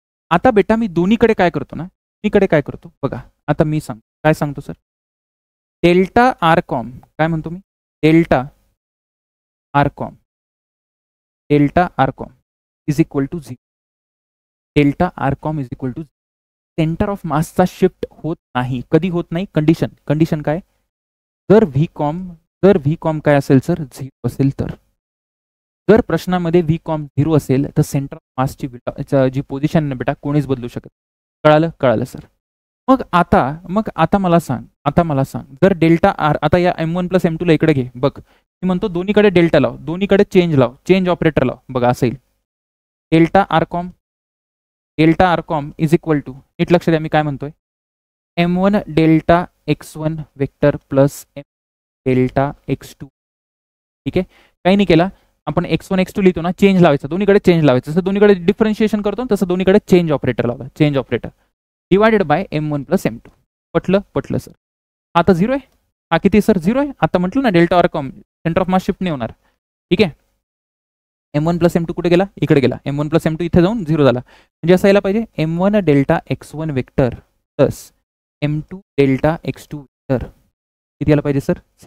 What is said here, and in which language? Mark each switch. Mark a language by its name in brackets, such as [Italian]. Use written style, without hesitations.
[Marathi] आता बेटा मी दोन्हीकडे काय करतो बघा. आता मी काय सांगतो सर? डेल्टा आर कॉम, काय म्हणतो मी? [English] Delta r COM is equal to 0. Delta r COM is equal to [Marathi] centre of मासचा shift होत नाही. कधी होत नाही? कंडिशन काय? जर व्ही कॉम काय असेल सर? 0 असेल तर. जर प्रश्नामध्ये व्ही कॉम 0 असेल तर सेंटर ऑफ मासची जी पोझिशन बेटा कोणीच बदलू शकत. कळालं सर. मग आता मला सांग, जर डेल्टा आर, आता या m1 प्लस m2 ला इकडे घे. बघ, मी म्हणतो दोन्हीकडे डेल्टा लाव, दोन्हीकडे चेंज ऑपरेटर लाव. बघा असं येईल [English] delta r COM is equal to, [Marathi] नीट लक्ष द्या मी काय म्हणतोय, m1 delta x1 vector plus m delta x2. ठीक आहे, काही नाही केला आपण x1 x2 लिहितो ना, चेंज लावायचा, दोन्हीकडे चेंज लावायचं. जसं दोन्हीकडे डिफरन्शिएशन करतो तसं दोन्हीकडे चेंज ऑपरेटर लावला. Change operator divided by m1 plus m2. पटलं सर. आता 0 आहे. हा किती सर? 0 आहे. आता म्हटलं ना delta R com centre of mass shift नाही होणार. ठीक आहे, m1 प्लस m2 कुठे गेला? इकडे गेला. m1 प्लस m2 इथे जाऊन 0 झाला. म्हणजे असं यायला पाहिजे m1 delta x1 vector plus m2 delta x2 vector. किती यायला पाहिजे सर?